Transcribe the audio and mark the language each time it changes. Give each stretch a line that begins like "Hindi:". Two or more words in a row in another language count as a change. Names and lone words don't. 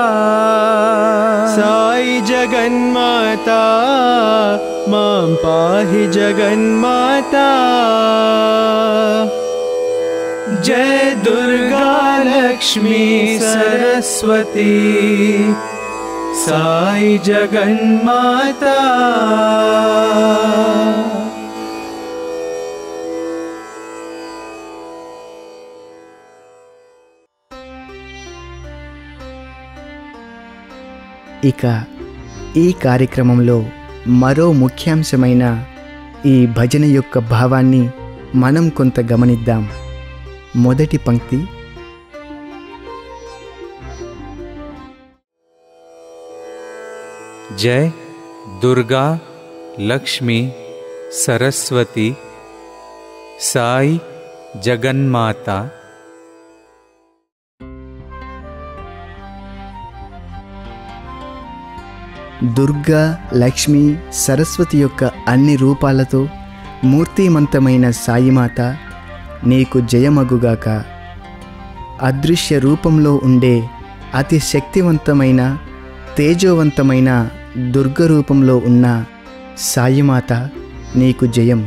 Sanskrit: साई जगन्माता मां पाहि जगन्माता जय दुर्गा लक्ष्मी सरस्वती साई जगन्माता
Telugu: ఇక ఈ కార్యక్రమంలో మరో ముఖ్యాంశమైన ఈ భజన యొక్క భావాన్ని మనం కొంత గమనిద్దాం. మొదటి పంక్తి
Sanskrit: जय दुर्गा लक्ष्मी सरस्वती साई जगन्माता
Telugu: దుర్గా లక్ష్మి సరస్వతి యొక్క అన్ని రూపాలతో మూర్తిమంతమైన సాయిమాత నీకు జయమగుగాక. అదృశ్య రూపంలో ఉండే అతి శక్తివంతమైన తేజోవంతమైన దుర్గ రూపంలో ఉన్న సాయిమాత నీకు జయం.